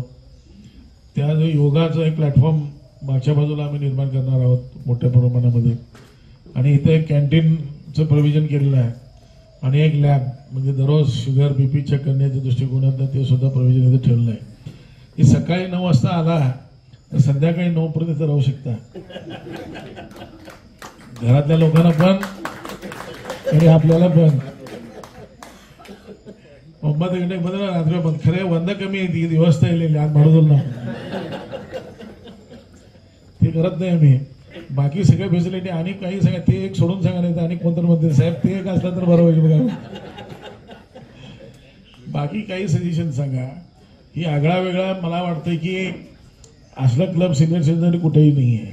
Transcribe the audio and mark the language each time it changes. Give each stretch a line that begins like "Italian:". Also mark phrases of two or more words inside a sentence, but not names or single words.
Marathi: त्या जो योगाचं एक प्लॅटफॉर्म मागच्या बाजूला आम्ही निर्माण करणार आहोत मोठ्या प्रमाणामध्ये आणि इथे एक कॅन्टीनचं प्रोव्हिजन केलेलं आहे आणि एक लॅब, म्हणजे दररोज
English: sugar BP check
Marathi: करण्याच्या दृष्टिकोनातून ते सुद्धा प्रोव्हिजन इथे ठेवलं आहे. की सकाळी 9 वाजता आला तर संध्याकाळी 9 पर्यंत इथे राहू शकता. घरातल्या लोकांना पण आणि आपल्याला पण.
Kannada: ಒಂಬತ್ತು ಗಂಟೆಗೆ ಬಂದ್ರೆ ರಾತ್ರಿ ಬಂದು ಖರೆ ಒಂದ
Marathi: कमी आहे ती व्यवस्था येईल आज म्हणून ना ते करत नाही आम्ही. बाकी सगळ्या फॅसिलिटी आणि काही सांगा ते एक सोडून सांगा नाही तर आणि कोणतं म्हणते साहेब ते एक असलं तर बरं होईल बघा. बाकी काही सजेशन सांगा. ही आगळा वेगळा मला वाटतं की असलं क्लब
English: senior citizen
Marathi: कुठेही नाही आहे.